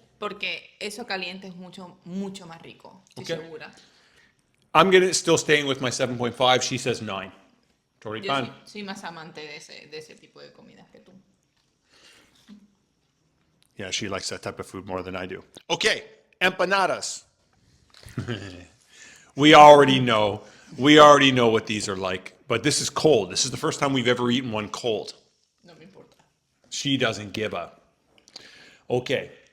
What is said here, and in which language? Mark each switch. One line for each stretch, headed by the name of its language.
Spanish: Porque eso caliente es mucho, mucho más rico. Estoy segura.
English: I'm still staying with my 7.5. She says 9.
Spanish: Yo Choripan. soy más amante de ese tipo de comidas que tú.
English: Yeah, she likes that type of food more than I do. Okay, empanadas. We already know what these are like, but this is cold. This is the first time we've ever eaten one cold.
Spanish: No me importa.
English: She doesn't give up. Okay.